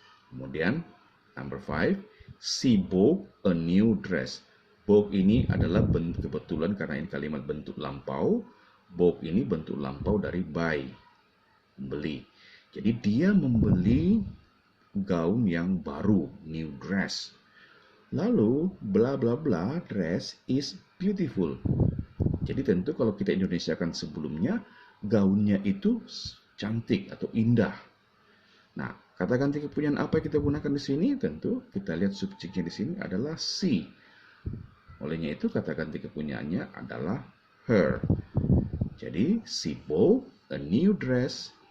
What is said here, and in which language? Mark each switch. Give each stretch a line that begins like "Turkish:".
English: Kemudian number 5, she bought a new dress.
Indonesian: Bought ini adalah kebetulan karena ini kalimat bentuk lampau. Bought ini bentuk lampau dari buy, membeli. Jadi dia membeli gaun yang baru, new dress.
English: Lalu bla bla bla, dress is beautiful.
Indonesian: Jadi tentu kalau kita Indonesiakan sebelumnya, gaunnya itu cantik atau indah. Nah, kata ganti kepunyaan apa yang kita gunakan di sini? Tentu kita lihat subjeknya di sini adalah she. Olehnya itu kata ganti kepunyaannya adalah her.
English: Jadi she bought a new dress.